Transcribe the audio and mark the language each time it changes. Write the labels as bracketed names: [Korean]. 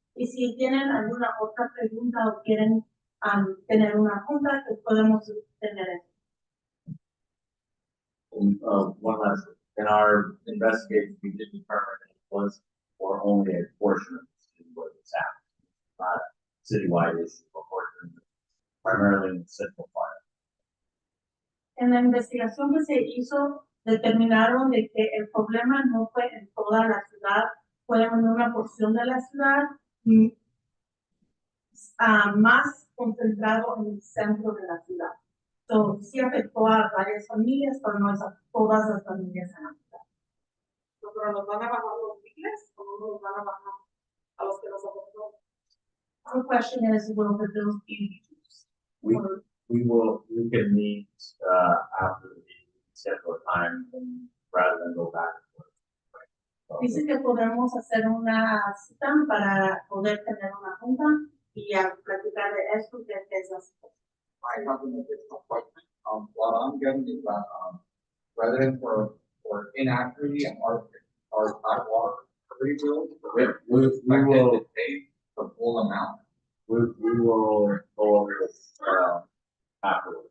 [Spanish] y si tienen alguna otra pregunta o quieren tener una junta, pues podemos tener eso. [English] One last in our investigation, we did determine it was for only a portion of the city where it's happening, not a citywide issue, but primarily in the central part. [Spanish] En la investigación que se hizo, determinaron de que el problema no fue en toda la ciudad, fue en una porción de la ciudad, más concentrado en el centro de la ciudad. Entonces, sí afectó a varias familias, pero no a todas las familias en la ciudad. Pero nos van a bajar los biles o no nos van a bajar a los que nos afectó. [English] The question is, will the bills be reduced? We can meet, after the meeting, schedule a time and rather than go back and forth. [Spanish] Dice que podemos hacer una cita para poder tener una junta y a platicar de esto que es la situación. [English] I have an additional question. What I'm getting is that, residents were inaccurately and are hot water rebuild. We will, To pay the full amount. we will go over this, afterwards.